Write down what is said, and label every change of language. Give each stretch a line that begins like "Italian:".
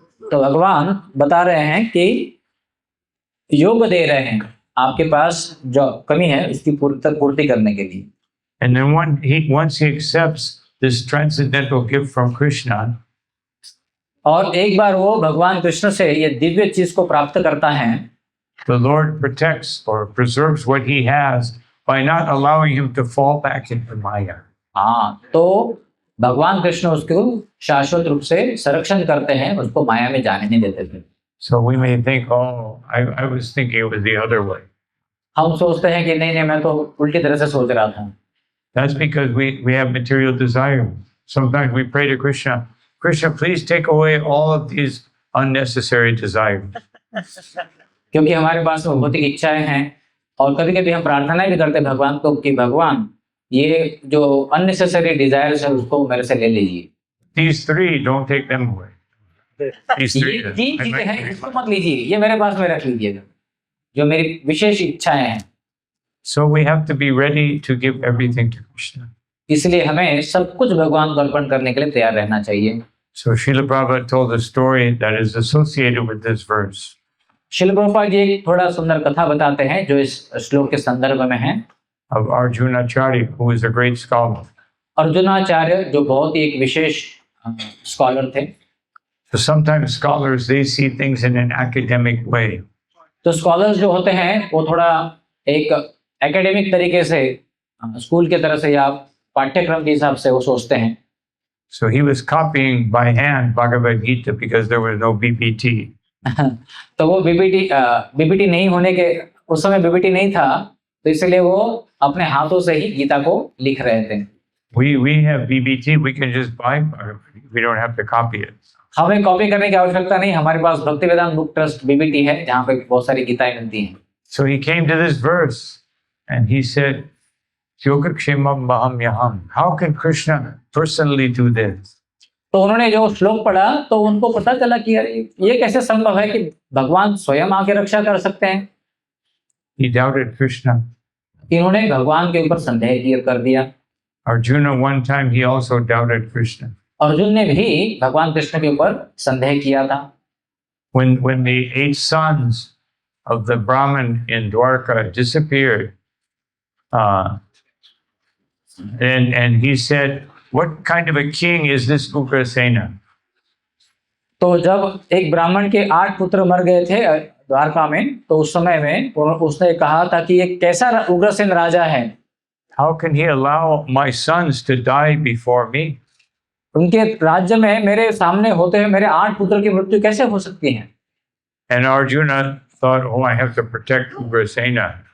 Hindi: तो भगवान बता रहे हैं कि योग दे रहे हैं आपके पास जो कमी है उसकी पूर्ति करने के लिए।
English: And then once he accepts this transcendental gift from Krishna,
Hindi: और एक बार वो भगवान कृष्ण से ये दिव्य चीज को प्राप्त करता है,
English: the Lord protects or preserves what he has by not allowing him to fall back into Maya.
Hindi: हाँ, तो भगवान कृष्ण उसको शाश्वत रूप से संरक्षण करते हैं, उसको माया में जाने नहीं देते थे।
English: So we may think, oh, I was thinking it was the other way.
Hindi: हम सोचते हैं कि नहीं मैं तो उल्टी तरह से सोच रहा था।
English: That's because we have material desire. Sometimes we pray to Krishna, Krishna, please take away all of these unnecessary desires.
Hindi: क्योंकि हमारे पास भौतिक इच्छाएं हैं और कभी-कभी हम प्रार्थना भी करते हैं भगवान को कि भगवान ये जो
English: unnecessary desires
Hindi: है उसको मेरे से ले लीजिए।
English: These 3, don't take them away. These 3.
Hindi: ये 3 चीजें हैं, इसको मत लीजिए, ये मेरे पास में रख लीजिएगा, जो मेरी विशेष इच्छाएं हैं।
English: So we have to be ready to give everything to Krishna.
Hindi: इसलिए हमें सब कुछ भगवान को अर्पण करने के लिए तैयार रहना चाहिए।
English: So Srila Prabhupada told a story that is associated with this verse.
Hindi: Srila Prabhupada ji एक थोड़ा सुंदर कथा बताते हैं जो इस श्लोक के संदर्भ में है।
English: Of Arjunacharya, who is a great scholar.
Hindi: Arjunacharya जो बहुत ही एक विशेष स्कॉलर थे।
English: So sometimes scholars, they see things in an academic way.
Hindi: तो स्कॉलर्स जो होते हैं वो थोड़ा एक एकेडमिक तरीके से स्कूल के तरह से या पाठ्यक्रम के हिसाब से वो सोचते हैं।
English: So he was copying by hand Bhagavad Gita because there was no BBT.
Hindi: तो वो बीबीटी नहीं होने के उस समय बीबीटी नहीं था, तो इसलिए वो अपने हाथों से ही गीता को लिख रहे थे।
English: We have BBT, we can just buy Bhagavad Gita. We don't have to copy it.
Hindi: हमें कॉपी करने की आवश्यकता नहीं, हमारे पास भक्ति वेदांत बुक ट्रस्ट बीबीटी है जहाँ पे बहुत सारी गीताएं मिलती हैं।
English: So he came to this verse and he said,
Sanskrit: Yogakshemam Maham Yaham.
English: How can Krishna personally do this?
Hindi: तो उन्होंने जो श्लोक पढ़ा तो उनको पता चला कि यार ये कैसे संभव है कि भगवान स्वयं आके रक्षा कर सकते हैं।
English: He doubted Krishna.
Hindi: इन्होंने भगवान के ऊपर संदेह कर दिया।
English: Arjuna, one time he also doubted Krishna.
Hindi: Arjun ने भी भगवान कृष्ण के ऊपर संदेह किया था।
English: When the 8 sons of the Brahmin in Dwarka disappeared, and he said, what kind of a king is this Ugrasena?
Hindi: तो जब एक ब्राह्मण के 8 पुत्र मर गए थे द्वारका में, तो उस समय में उसने कहा था कि ये कैसा उग्रसेन राजा है।
English: How can he allow my sons to die before me?
Hindi: उनके राज्य में मेरे सामने होते हुए मेरे 8 पुत्र की मृत्यु कैसे हो सकती है।
English: And Arjuna thought, oh, I have to protect Ugrasena.